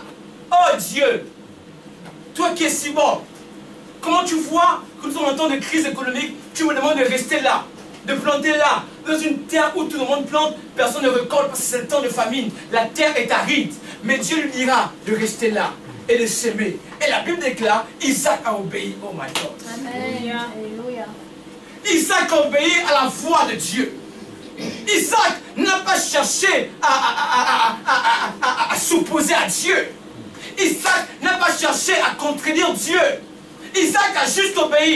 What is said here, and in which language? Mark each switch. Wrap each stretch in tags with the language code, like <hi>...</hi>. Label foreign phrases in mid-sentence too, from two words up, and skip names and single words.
<fr>Oh Dieu, toi qui es si bon, comment tu vois que nous sommes en temps de crise économique, tu me demandes de rester là, de planter là, dans une terre où tout le monde plante, personne ne récolte parce que c'est le temps de famine. La terre est aride. Mais Dieu lui dira de rester là et de s'aimer. Et la Bible déclare, Isaac a obéi.</fr> <en>Oh my God.</en> <fr>Amen. Alléluia. Isaac a obéi à la voix de Dieu. Isaac n'a pas cherché à s'opposer à Dieu. Isaac n'a pas cherché à contredire Dieu. Isaac a juste obéi.</fr>